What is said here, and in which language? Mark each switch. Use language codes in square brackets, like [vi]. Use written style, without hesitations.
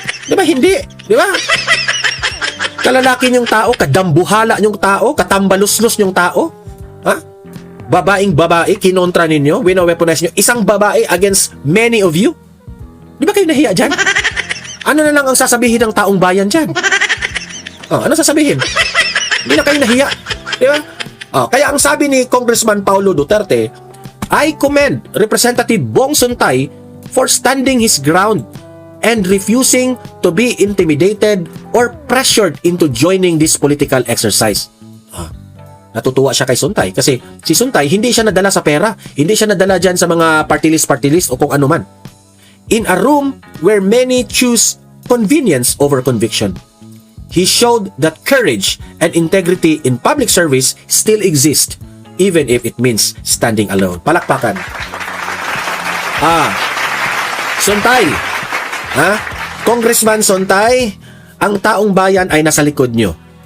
[tl] Di ba hindi? Di ba? Kalalaki nyong tao, kadambuhala nyong tao, katambaluslos nyong tao, babaeng babae, kinontra ninyo, wino-weaponize nyo, isang babae against many of you. Di ba kayo nahiya dyan? Ano na lang ang sasabihin ng taong bayan dyan? Ano sasabihin? Hindi na kayo nahiya. Di ba? Kaya ang sabi ni [en] Congressman Paulo Duterte, I commend Representative Bong Suntay for standing his ground and refusing to be intimidated or pressured into joining this political exercise. [tl] Natutuwa siya kay Suntay kasi si Suntay hindi siya nadala sa pera, hindi siya nadala dyan sa mga party list o kung ano man. [en] In a room where many choose convenience over conviction, he showed that courage and integrity in public service still exist, even if it means standing alone. [tl] Palakpakan. Suntay, Congressman Suntay, ang taong bayan ay nasa likod nyo.